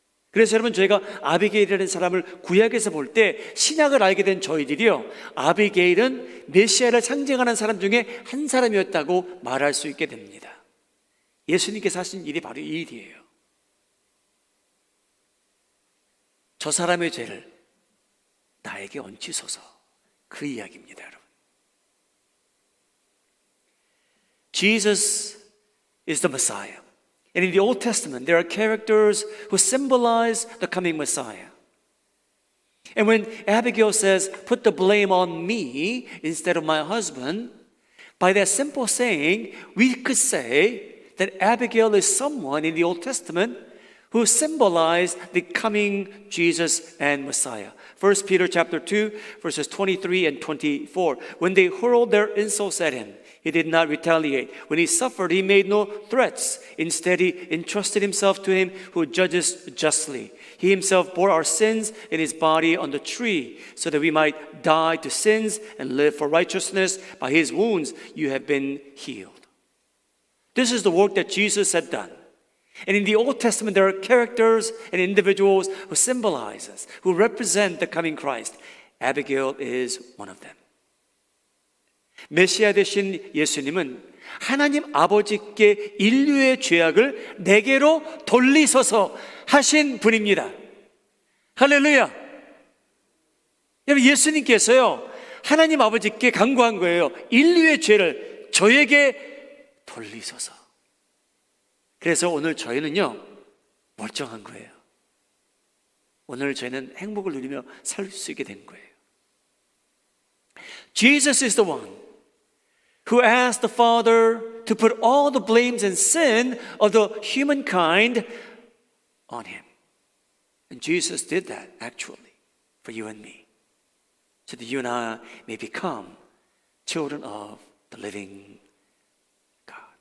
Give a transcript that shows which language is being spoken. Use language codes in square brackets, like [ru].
[ko] 그래서 여러분 저희가 아비게일이라는 사람을 구약에서 볼 때 신약을 알게 된 저희들이요 아비게일은 메시아를 상징하는 사람 중에 한 사람이었다고 말할 수 있게 됩니다. 예수님께서 하신 일이 바로 이 일이에요. 저 사람의 죄를 나에게 얹히소서, 그 이야기입니다. [en] 여러분 Jesus is the Messiah. And in the Old Testament, there are characters who symbolize the coming Messiah. And when Abigail says, put the blame on me instead of my husband, by that simple saying, we could say that Abigail is someone in the Old Testament who symbolized the coming Jesus and Messiah. 1 Peter chapter 2, verses 23 and 24. When they hurled their insults at him, he did not retaliate. When he suffered, he made no threats. Instead, he entrusted himself to him who judges justly. He himself bore our sins in his body on the tree, so that we might die to sins and live for righteousness. By his wounds you have been healed. This is the work that Jesus had done. And in the Old Testament, there are characters and individuals who symbolize us, who represent the coming Christ. Abigail is one of them. [ko] 메시아 되신 예수님은 하나님 아버지께 인류의 죄악을 내게로 돌리소서 하신 분입니다. 할렐루야. 여러분 예수님께서요 하나님 아버지께 간구한 거예요. 인류의 죄를 저에게 돌리소서. 그래서 오늘 저희는요 멀쩡한 거예요. 오늘 저희는 행복을 누리며 살 수 있게 된 거예요. [en] Jesus is the one who asked the Father to put all the blames and sin of the humankind on him. And Jesus did that actually for you and me, so that you and I may become children of the living God.